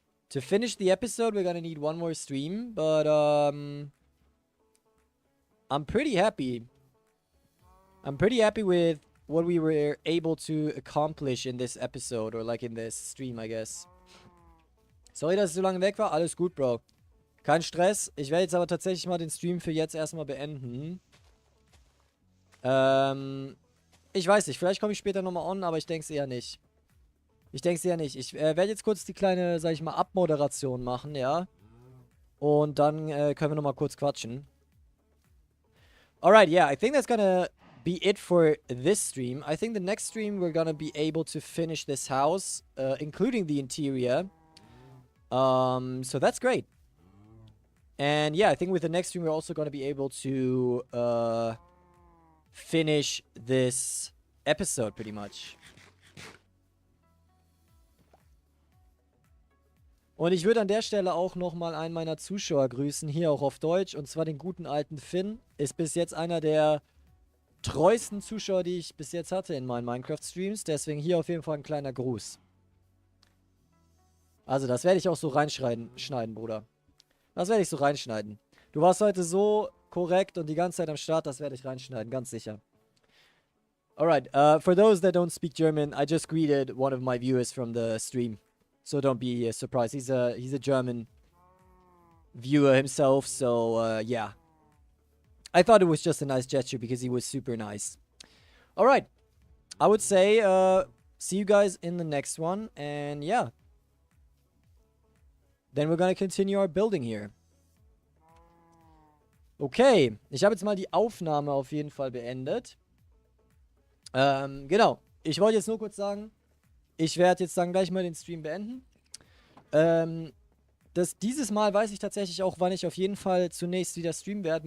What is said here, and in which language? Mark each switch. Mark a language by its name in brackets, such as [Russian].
[English] To finish the episode, we're going to need one more stream. But, I'm pretty happy. I'm pretty happy with what we were able to accomplish in this episode. Or like in this stream, I guess. [German] Sorry, dass ich so lange weg war. Alles gut, Bro. Kein Stress. Ich werde jetzt aber tatsächlich mal den Stream für jetzt erstmal beenden. Ich weiß nicht. Vielleicht komme ich später nochmal on, aber ich denke es eher nicht. Ich werde jetzt kurz die kleine, sag ich mal, Abmoderation machen, ja. Und dann können wir nochmal kurz quatschen. [English] Alright, yeah, I think that's gonna be it for this stream. I think the next stream we're gonna be able to finish this house, including the interior. So that's great. And yeah, I think with the next stream we're also gonna be able to finish this episode pretty much. [German] Und ich würde an der Stelle auch nochmal einen meiner Zuschauer grüßen, hier auch auf Deutsch, und zwar den guten alten Finn. Ist bis jetzt einer der treuesten Zuschauer, die ich bis jetzt hatte in meinen Minecraft-Streams. Deswegen hier auf jeden Fall ein kleiner Gruß. Also das werde ich auch so reinschneiden, Bruder. Das werde ich so reinschneiden. Du warst heute so korrekt und die ganze Zeit am Start, das werde ich reinschneiden, ganz sicher. [English] Alright, for those that don't speak German, I just greeted one of my viewers from the stream. So don't be surprised. He's a German viewer himself. So yeah, I thought it was just a nice gesture because he was super nice. All right, I would say see you guys in the next one, and yeah, then we're gonna continue our building here. [German] Okay, ich habe jetzt mal die Aufnahme auf jeden Fall beendet. Genau, ich wollte jetzt nur kurz sagen, ich werde jetzt dann gleich mal den Stream beenden. Dieses Mal weiß ich tatsächlich auch, wann ich auf jeden Fall zunächst wieder streamen werde.